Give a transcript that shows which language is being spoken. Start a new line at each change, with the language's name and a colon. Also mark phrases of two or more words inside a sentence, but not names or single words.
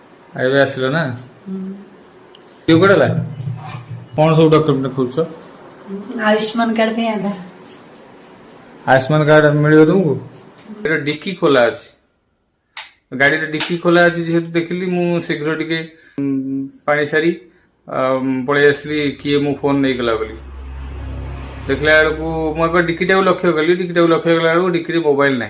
Odia: ଏବେ ଆସିଲ ନା କିଏ କୁଆଡ଼େ କଣ ସବୁ ଡକ୍ୟୁମେଣ୍ଟ ଖୋଜୁଛ? आयुष्मान कार्ड पे आधार। आयुष्मान कार्ड मिଳିବ ତୁମକୁ? ଏଟା ଡିକି ଖୋଲା ଅଛି, ଗାଡ଼ିରେ ଡିକି ଖୋଲା ଅଛି ଯେହେତୁ ଦେଖିଲି ମୁଁ ଶୀଘ୍ର ଟିକେ ପାଣି ସାରି ପଳେଇ ଆସିଲି କିଏ ମୋ ଫୋନ୍ ନେଇଗଲା ବୋଲି। ଦେଖିଲା ବେଳକୁ ମୁଁ ଏବେ ଡିକିଟାକୁ ଲକ୍ଷ୍ୟ କଲି, ଡିକିଟାକୁ ଲକ୍ଷ୍ୟ କଲା ବେଳକୁ ଡିକିରେ ମୋବାଇଲ ନାହିଁ।